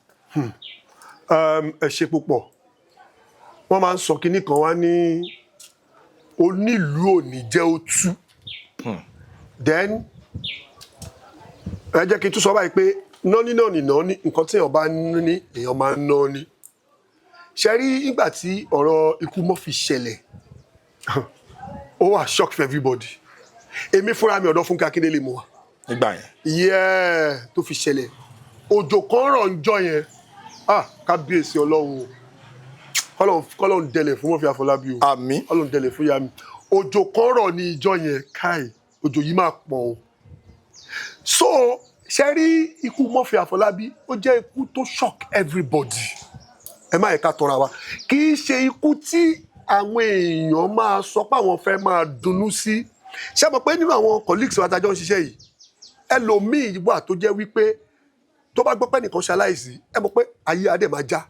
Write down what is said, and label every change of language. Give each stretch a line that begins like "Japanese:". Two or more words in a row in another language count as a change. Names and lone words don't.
Yoruba: ẹ ṣe púpọ̀ wọ́n máa ń sọ kinní kan wá ní onílùú òní jẹ́ ó tú then ẹ jẹ́ kí n tún sọ báyìí pé nọ́ní nǹkan tí èèyàn bá ní èèyàn máa ń ná ní ṣe rí nígbà tí ọ̀rọ̀ ikú Murphy ṣẹlẹ̀ ó wà
English: shock for everybody
Yoruba: èmi fúnra mi ọ̀dọ̀ Fúnkẹ́ Akíndélé mo wà nígbà yẹn tó fi ṣẹlẹ̀ òjò kan rọ̀ ń jọ yẹn kábíyèsí Ọlọ́run dẹlẹ̀ fún Murphy Afọlábí o àmín Ọlọ́run dẹlẹ̀ fún yami òjò kan rọ̀ ní ìjọ yẹn káì òjò yìí máa pọ̀ o so ṣe rí ikú Murphy Afọlábí ó jẹ́ ikú tó
English: shock everybody
Yoruba: ẹ má yẹ ká tọra wa kì í ṣe ikú tí àwọn èèyàn máa sọ pé àwọn fẹ́ máa dunnú sí ṣé mọ̀ pé nínú àwọn colleagues wa tájọ́ ń ṣiṣẹ́ yìí ẹlòmíì wà tó jẹ́ wípé tó bá gbọ́ pé nìkan ṣaláìsí ẹ mọ̀ pé ayé adé máa já